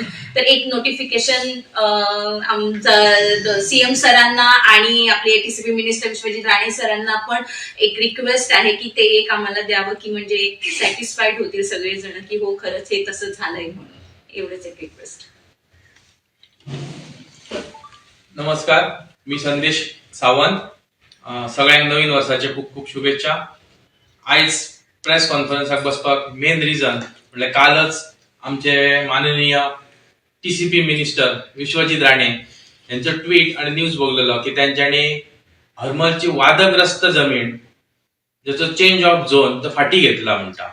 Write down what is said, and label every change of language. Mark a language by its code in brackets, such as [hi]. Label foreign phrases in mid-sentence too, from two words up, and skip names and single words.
[mr] तर एक नोटिफिकेशन CM सरांना आणि आपले TCP मिनिस्टर विश्वजित राणे सरांना पण एक रिक्वेस्ट आहे की ते एक आम्हाला द्यावं की म्हणजे सॅटिस्फाईड होतील सगळेजण की हो खरंच हे तसं झालंय म्हणून. एवढंच एक रिक्वेस्ट. नमस्कार, मी संदेश सावंत. [kok] सगळ्यांक नवीन वर्षाचे खूप खूप शुभेच्छा. आयज प्रेस कॉन्फरन्साक बसपाक [en] main reason [kok] म्हणजे कालच आमचे माननीय TCP मिनिस्टर विश्वजित राणे यांचं ट्विट आणि न्यूज बघलेलो की त्यांच्यानी हरमलची वादग्रस्त जमीन ज्याचं [en] change of zone [kok] तर फाटी घेतला म्हणता.